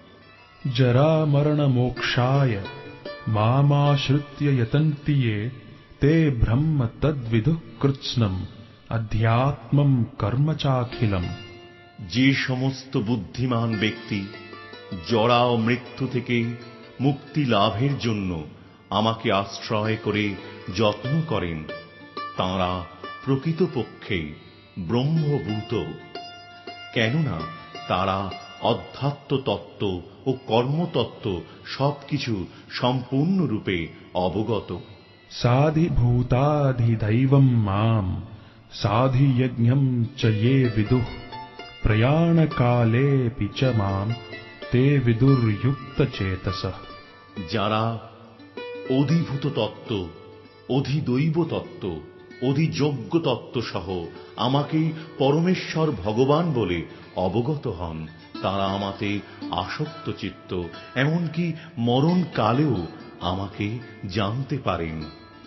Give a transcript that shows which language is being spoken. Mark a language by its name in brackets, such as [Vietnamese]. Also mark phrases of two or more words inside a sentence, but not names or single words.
[Sanskrit] जरामरणमोक्षाय मामाश्रित्य यतन्ति ये ते ब्रह्म तद्विदुः कृत्स्नम् अध्यात्मम् कर्म चाखिलम्। [Bangla] যে সমস্ত বুদ্ধিমান ব্যক্তি জরা ও মৃত্যু থেকে মুক্তি লাভের জন্য আমাকে আশ্রয় করে যত্ন করেন, তাঁরা প্রকৃতপক্ষে ব্রহ্মভূত, কেননা তারা অধ্যাত্ম তত্ত্ব ও কর্মতত্ত্ব সবকিছু সম্পূর্ণরূপে অবগত। [Sanskrit] साधिभूताधिदैवम् माम् साधियज्ञम् च ये विदुः प्रयाणकालेऽपि च माम् ते विदुर्युक्तचेतसः। [Bangla] যারা অধিভূত তত্ত্ব, অধিদৈব তত্ত্ব, অধিযোগ্য তত্ত্ব সহ আমাকে পরমেশ্বর ভগবান বলে অবগত হন, তারা আমাতে আসক্ত চিত্ত, এমনকি মরণকালেও আমাকে জানতে পারেন।